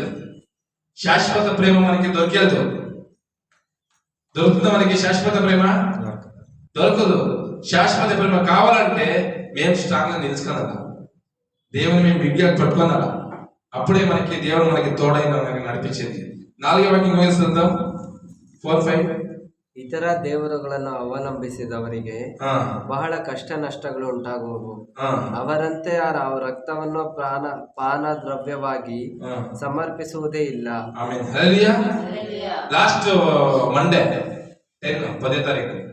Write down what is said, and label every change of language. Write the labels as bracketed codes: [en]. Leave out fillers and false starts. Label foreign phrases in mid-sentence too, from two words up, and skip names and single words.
[te] శాశ్వత ప్రేమ మనకి దొరికేది. దొరుకుతుందా మనకి శాశ్వత ప్రేమ? దొరకదు. శాశ్వత ప్రేమ కావాలంటే మేము స్ట్రాంగ్ గా నిలుచుకోనాలా, దేవుని మేము బిగ్గా పట్టుకోనాలా. అప్పుడే మనకి దేవుడు మనకి తోడైన మనకి నడిపించేది. 4వ వాక్యం వేస్తుందాం, 4-5. [kn] ಇತರ ದೇವರುಗಳನ್ನು ಅವಲಂಬಿಸಿದವರಿಗೆ ಬಹಳ ಕಷ್ಟ ನಷ್ಟಗಳು ಉಂಟಾಗುವವು. ಅವರಂತೆ ರಕ್ತವನ್ನು ಪಾನ ದ್ರವ್ಯವಾಗಿ ಸಮರ್ಪಿಸುವುದೇ ಇಲ್ಲ. ಲಾಸ್ಟ್ ಮಂಡೇ 10ನೇ ತಾರೀಕು